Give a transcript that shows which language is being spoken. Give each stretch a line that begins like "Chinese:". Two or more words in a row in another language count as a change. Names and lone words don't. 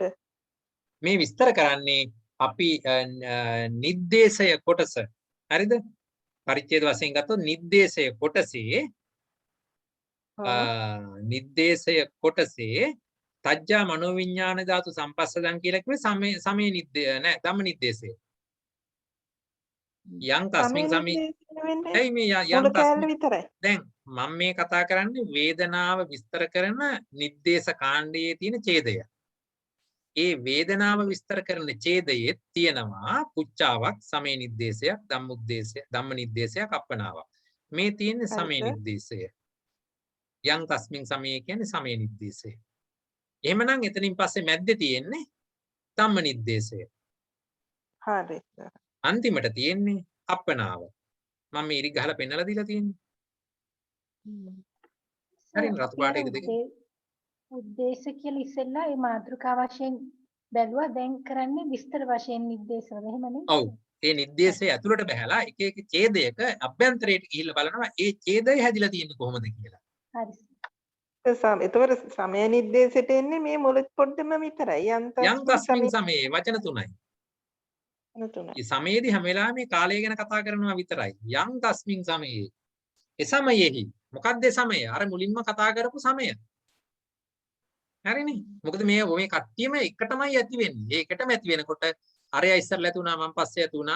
Sinhala: මේ විස්තර කරන්නේ අපි නිर्देशය කොටස. හරිද? පරිච්ඡේද වශයෙන් ගත්තොත් නිर्देशය කොටසේ නිर्देशය කොටසේ
Pali: තජ්ජා මනෝවිඤ්ඤාණ ධාතු සම්පස්සදන්
Sinhala: කියලා කිව්වේ සමේ නෑ ධම්ම නිर्देशය.
Pali: යං තස්මින් සමේ
Sinhala: සමයනිද්දේශය වෙන්නේ ඇයි මේ යං මුල කෑල්ල තස්මින් විතරයි. දැන් මම මේ කතා කරන්නේ වේදනාව විස්තර කරන නිද්දේශ කාණ්ඩයේ තියෙන ඡේදය. ඒ වේදනාව විස්තර කරන ඡේදයේ තියෙනවා පුච්චාවක්, සමේ නිද්දේශයක්, ධම්මුද්දේශය, ධම්ම නිද්දේශයක්, අප්පනාවක්. මේ තියෙන්නේ සමේ හරිද? නිද්දේශය.
Pali: යං තස්මින් සමේ
Sinhala: කියන්නේ සමේ නිද්දේශය. එහෙමනම් එතනින් පස්සේ මැද්දේ තියෙන්නේ ධම්ම නිද්දේශය. හරි. අන්තිමට තියෙන්නේ අප්පනාව. මම මේ ඉරි ගහලා පෙන්නලා දීලා තියෙන්නේ. හරිනේ රතු පාට එක දෙක. උද්දේශ කියලා ඉස්සෙල්ලා ඒ මාතෘකා වශයෙන් බැලුවා දැන් කරන්නේ විස්තර වශයෙන් නිर्देशවල එහෙමනේ. ඔව්. ඒ නිर्देशය ඇතුළට බහැලා එක එක ඡේදයක අභ්‍යන්තරයට ගිහිල්ලා බලනවා ඒ ඡේදය හැදිලා තියෙන්නේ කොහොමද කියලා. හරි. එතකොට සමය නිर्देशයට එන්නේ මේ මුලත් පොඩ්ඩම විතරයි.
Pali: යං තස්මින් සමේ
Sinhala: වචන තුනයි. මේ සමයේදී හැම වෙලාවෙම මේ කාලය ගැන කතා කරනවා විතරයි.
Pali: යං තස්මින් සමයේ.
Sinhala: ඒ සමයේහි මොකක්ද ඒ සමය? අර මුලින්ම කතා කරපු සමය. හරිනේ. මොකද මේ කට්ටියම එකටමයි ඇති වෙන්නේ. ඒකටම ඇති වෙනකොට අරයා ඉස්සරලා ඇති වුණා මම පස්සේ ඇති වුණා.